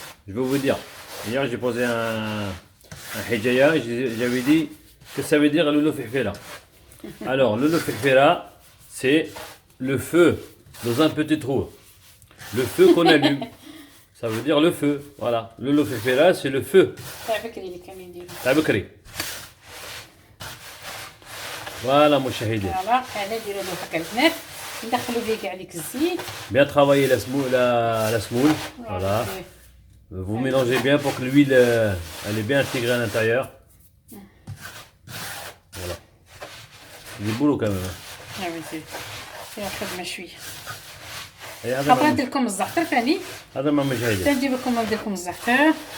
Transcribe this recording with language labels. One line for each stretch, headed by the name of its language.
French: je vais vous dire. Hier, j'ai posé un hijaya. J'avais dit que ça veut dire lolo fihfira. Alors, lolo fihfira, c'est le feu dans un petit trou. Le feu qu'on allume. Ça veut dire le feu. Voilà. Lolo fihfira, c'est le feu.
Arabic: تاع بكري اللي كانوا يديروا. تاع بكري. Voilà مشاهدين. فوالا انا نديرو له هكا البنات، ندخلو فيه كاع ديك الزيت.
French: Bien travailler la semoule. Voilà. Vous mélangez bien pour que l'huile elle est bien intégrée à l'intérieur. Voilà. Il est boulot quand même.
Arabic: ها وليدي فيها خدمه شويه.
French: Et
Arabic: خاطر ندير لكم الزعتر ثاني، هذا ما مشاهدين. تنجيب لكم ندير لكم الزعتر.